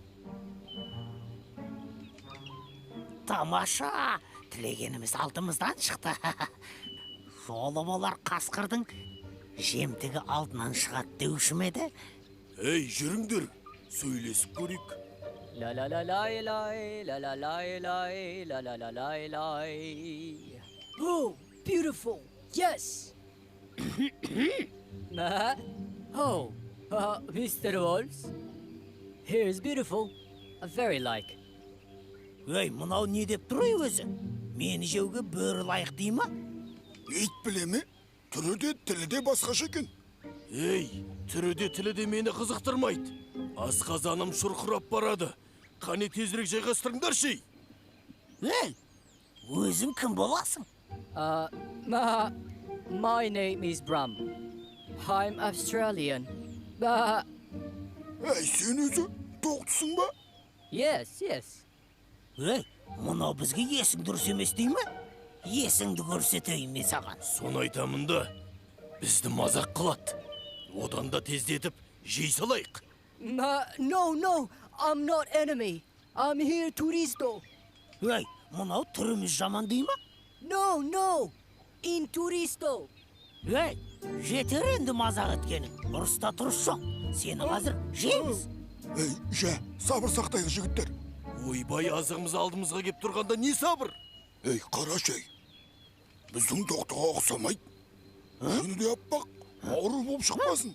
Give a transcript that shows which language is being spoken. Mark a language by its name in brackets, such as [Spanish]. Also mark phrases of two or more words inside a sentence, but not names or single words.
[Kazakh] Тамаша, тілегеніміз алдымыздан шықты. Жолы болар қасқырдың жемтігі алдынан шығады деуші ме еді? Жүріңдер, сөйлесіп көрейік. [English] Oh, beautiful, yes. Mr. Wolves, here's beautiful, very like. [Kazakh] Мынау не деп тұр өзі? Мені жеуге бөрі лайық дей ма? Ит біле ме? Түрі де, тілі де басқаша екен. Түрі де, тілі де мені қызықтырмайды. Асқазаным шұрқырап барады. Қане тезірек жайғастырыңдар шей. Өзің кім боласың? [English] My name is Bram. I'm Australian. [Kazakh] Сен өзі тоқтысың ба? [English] Yes. [Kazakh] Мұнау бізге есің дұрыс емес дей ме? Есіңді көрсетейін мен саған. Соны айтамын да, бізді мазақ қылады. Одан да тездетіп, жей салайық. [English] No, I'm not enemy. I'm here turisto. [Kazakh] Мұнау түріміз жаман дей ма? [English] No, in turisto. [Kazakh] Жетер енді мазақ еткенің. Ұрыста тұрыс жоқ. Сені қазір жейміз. Сабыр сақтайық жігіттер. Ойбай, азығымыз алдымызға кеп тұрғанда не сабыр? Қара шай. Біздің тоқтыға ұқсамайды. Шыны де аппақ, ауру болып шықпасын.